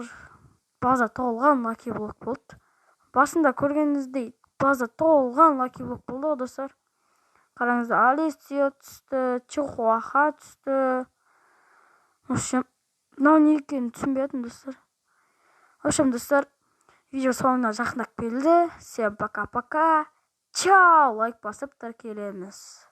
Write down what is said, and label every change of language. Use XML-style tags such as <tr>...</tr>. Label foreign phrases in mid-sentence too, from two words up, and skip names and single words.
<kk>База толған</kk> <en>lucky block</en> <kk>болды. Басында көргеніңіздей база толған</kk> <en>lucky block</en> <kk>болды, достар. Қараңыздар, Алисия түсті, Чихуаха түсті.</kk> <ru>В общем,</ru> <kk>мынау не екенін түсінбей жатырмын, достар.</kk> <ru>В общем,</ru> <kk>достар, видео соңына жақындап келді.</kk> <ru>Всем пока-пока. Чао!</ru> <kk>Лайк басып тіркелеміз.</kk>